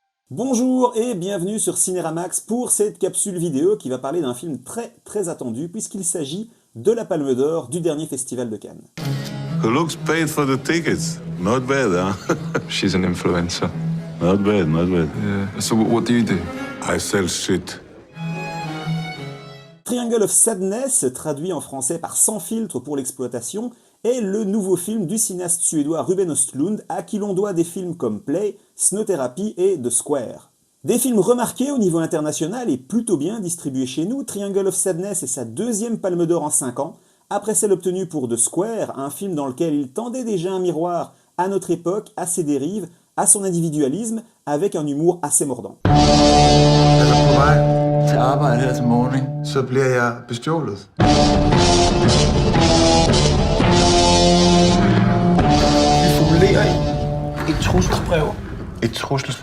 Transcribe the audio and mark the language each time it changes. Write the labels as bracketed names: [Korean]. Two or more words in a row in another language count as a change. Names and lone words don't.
[French] Bonjour et bienvenue sur Cinéramax pour cette capsule vidéo qui va parler d'un film très attendu puisqu'il s'agit de la Palme d'Or du dernier festival de Cannes. [English] Who looks paid for the tickets? Not bad, huh? She's an influencer. Not bad, not bad. Yeah. So what do you do? I sell shit. [French] Triangle of Sadness, traduit en français par Sans filtre pour l'exploitation, est le nouveau film du cinéaste suédois Ruben Östlund à qui l'on doit des films comme Play, Snow Therapy et The Square. Des films remarqués au niveau international et plutôt bien distribués chez nous, Triangle of Sadness est sa deuxième Palme d'Or en 5 ans, après celle obtenue pour The Square, un film dans lequel il tendait déjà un miroir à notre époque, à ses dérives, à son individualisme, avec un humour assez mordant. [Danish] Altså på vej Til arbejde her til morgen, ikke? så bliver jeg bestjålet. Vi formulerer et trusselsbrev. Et trusselsbrev?